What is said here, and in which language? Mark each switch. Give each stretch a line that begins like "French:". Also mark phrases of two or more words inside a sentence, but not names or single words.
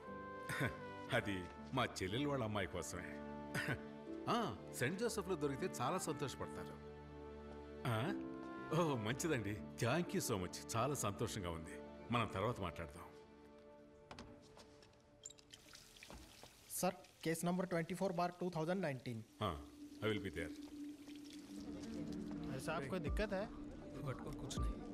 Telugu: అది మా చెల్లెలు వాళ్ళ అమ్మాయి కోసమే. సెయింట్ జోసెఫ్లో దొరికితే చాలా సంతోషపడతారు. ఓ మంచిదండి,
English: thank you so much.
Telugu: చాలా సంతోషంగా ఉంది. మనం తర్వాత మాట్లాడదాం.
English: sir case number 24/2019. I will be there.
Hindi: ऐसा आपको दिक्कत है? कुछ नहीं.